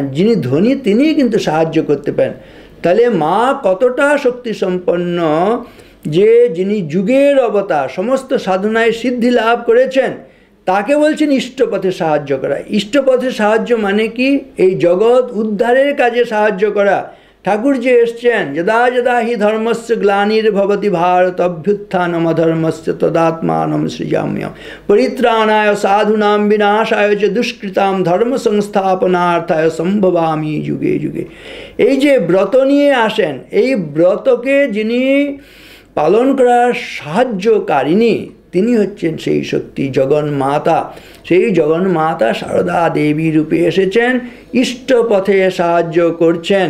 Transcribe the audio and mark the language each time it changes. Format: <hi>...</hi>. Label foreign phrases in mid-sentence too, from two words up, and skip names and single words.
<bn>যিনি ধনী তিনিই কিন্তু সাহায্য করতে পারেন। তাহলে মা কতটা শক্তি সম্পন্ন যে যিনি যুগের অবতার, সমস্ত সাধনায় সিদ্ধি লাভ করেছেন, তাকে বলছেন ইষ্টপথে সাহায্য করা। ইষ্টপথে সাহায্য মানে কি? এই জগৎ উদ্ধারের কাজে সাহায্য করা। ঠাকুর যে এসছেন</bn> <sa>যদা যদা হি ধর্মস্য গ্লানির্ভবতি ভারত অভ্যুত্থানম অধর্মস্য তদাত্মানম সৃজাম্যহম পরিত্রাণায় সাধুনাম বিনাশায় চ দুষ্কৃতাম ধর্ম সংস্থাপনার্থায় সম্ভবামি যুগে যুগে।</sa> <bn>এই যে ব্রত নিয়ে আসেন, এই ব্রতকে যিনি পালন করার সাহায্যকারিণী, তিনি হচ্ছেন সেই শক্তি জগন্মাতা। সেই জগন্মাতা সারদা দেবী রূপে এসেছেন, ইষ্টপথে সাহায্য করছেন।</bn>